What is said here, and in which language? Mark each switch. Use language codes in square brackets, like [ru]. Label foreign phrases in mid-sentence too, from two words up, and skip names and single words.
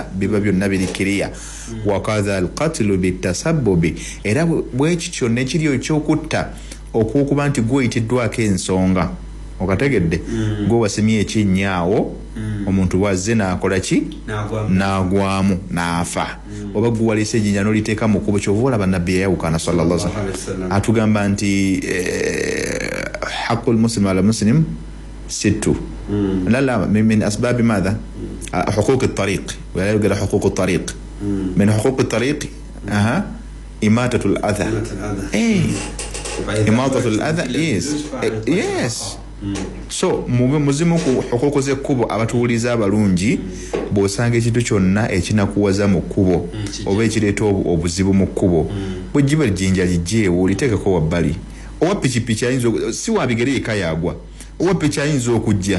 [lg] biba byonna birikiriya wakadha [ar] القتل بالتسبب [lg] era bwekityo nekiri ekyokutta okukuba nti gweyitiddwako ensonga okategedde gwe wasimye ekinyaawo omuntu bwazze n'akola ki n'agwamu n'afa oba gwe walese ejjinja n'oliteeka mu kkubo kyova olaba nabbi yayawukana [ar] صلى الله عليه وسلم [lg] atugamba nti [ar] حق المسلم على المسلم ست لا من أسباب ماذا حقوق الطريق ولا يوجد حقوق الطريق من حقوق الطريق إماتة الأذى إماتة الأذى [en] yes so [lg] muzimu ku hukuku z'ekkubo abatuuliza abalungi bw'osanga ekintu kyonna ekinakuwaza mu kkubo oba ekireeta obuzibu mu kkubo bwe jjiba ejjinja lijjeewo oliteekeko wabbali owa pikipiki ayinza si wa bigere eka yagwa owa piki ayinza okujja